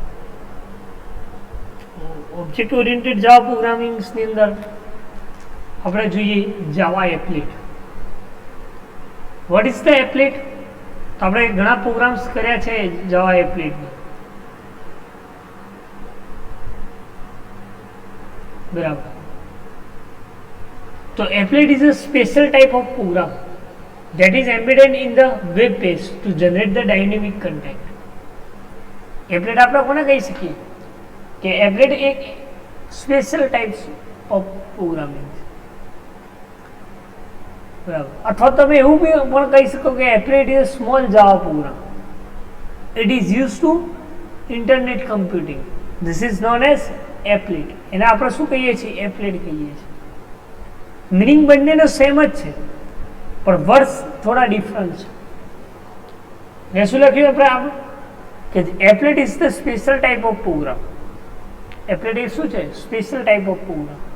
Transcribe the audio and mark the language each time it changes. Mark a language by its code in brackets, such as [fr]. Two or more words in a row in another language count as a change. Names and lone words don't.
[en] object oriented Java programmings [gu] અંદર આપણે જોઈએ [en] Java applet. What is the applet? [gu] તો આપણે ઘણા પ્રોગ્રામ્સ કર્યા છે [en] Java applet. [gu] બરાબર. [en] So applet is a special type of program that is embedded in the web page to generate the dynamic content. [gu] Applet આપણે કોને કહી શકીએ કે applet એક [en] special types of programming [gu] છે. બરાબર. અથવા તમે એવું પણ કહી શકો કે [en] applet is a small Java program. It is used to internet computing. This is known as applet. [gu] એને આપણે શું કહીએ છીએ? applet કહીએ છીએ. મીનિંગ બંનેનો સેમ જ છે પણ વર્ડ્સ થોડા ડિફરન્ટ છે. મેં શું લખ્યું આપણે કે [en] applet is the special type of program. [gu] એપ્લેટ એ શું છે? [en] special type of program.